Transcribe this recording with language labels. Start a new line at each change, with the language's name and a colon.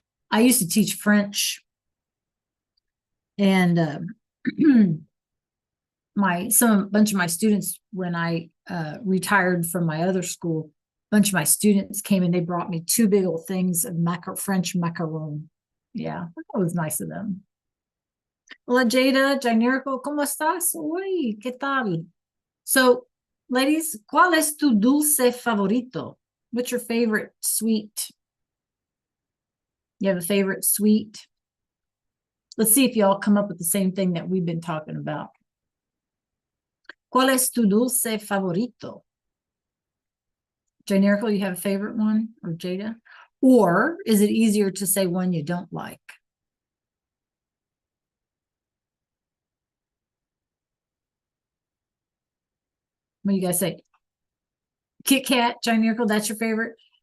English: I used to teach French, and a bunch of my students, when I retired from my other school, a bunch of my students came and they brought me 2 big old things of French macaron. Yeah, that was nice of them.
Spanish: Hola Jada, Jainerico, ¿cómo estás? Uy, ¿qué tal?
English: So, ladies,
Spanish: ¿cuál es tu dulce favorito?
English: What's your favorite sweet? You have a favorite sweet? Let's see if y'all come up with the same thing that we've been talking about.
Spanish: ¿Cuál es tu dulce favorito?
English: Jainerico, you have a favorite one? Or Jada? Or is it easier to say one you don't like? What do you guys say? Kit Kat, Jainerico, that's your favorite?